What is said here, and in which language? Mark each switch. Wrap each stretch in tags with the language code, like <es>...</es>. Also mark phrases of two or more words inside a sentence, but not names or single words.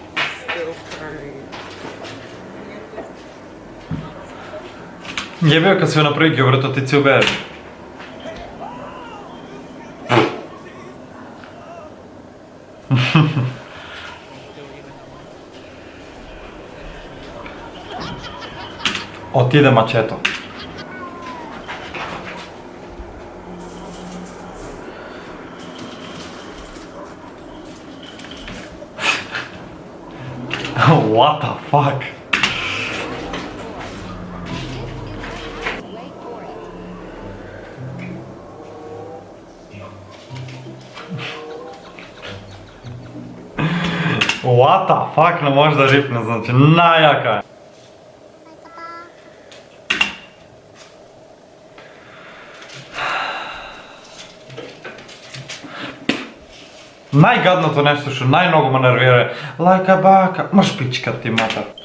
<mk>Јеби га, кад си ја направи ѓубрето, ти си убееш. Отиде мачето.</mk> <en>What the fuck? What the fuck,</en> <mk>не може да рипне, значи најака е. Најгадното нешто што најмногу ме нервира е лајка бака, маш пичка ти матер.</mk>